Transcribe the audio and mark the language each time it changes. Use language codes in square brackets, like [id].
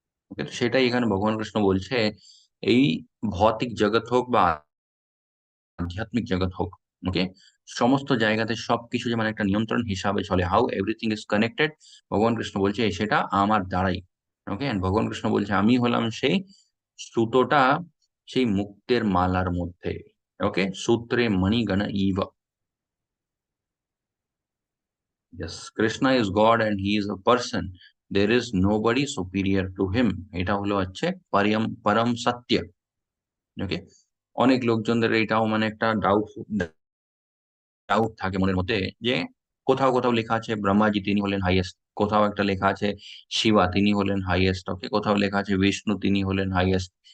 [bn] ওকে, তো সেটাই এখানে ভগবান কৃষ্ণ বলছে, এই ভৌতিক জগৎ হোক বা আধ্যাত্মিক জগৎ হোক, ওকে, সমস্ত জায়গাতে সবকিছু যেমন একটা নিয়ন্ত্রণ হিসাবে চলে, [en] how everything is connected, [bn] ভগবান কৃষ্ণ বলছে সেটা আমার দ্বারাই। ওকে, ভগবান কৃষ্ণ বলছে আমি হলাম সেই সুতোটা, সেই মুক্তের মালার মধ্যে। ওকে, সূত্রে মণিগণ eve. [en] Yes, Krishna is God and he is a person. There is nobody superior to him. [bn] এটা হলো হচ্ছে পরম পরম সত্য। ওকে, অনেক লোকজনদের এটাও মানে একটা ডাউট থাকে মনের মধ্যে, যে কোথাও কোথাও লেখা আছে ব্রহ্মাজি তিনি হলেন হাইয়েস্ট, কোথাও একটা লেখা আছে শিবা তিনি হলেন হাইয়েস্ট, ওকে, কোথাও লেখা আছে বিষ্ণু তিনি হলেন হাইয়েস্ট।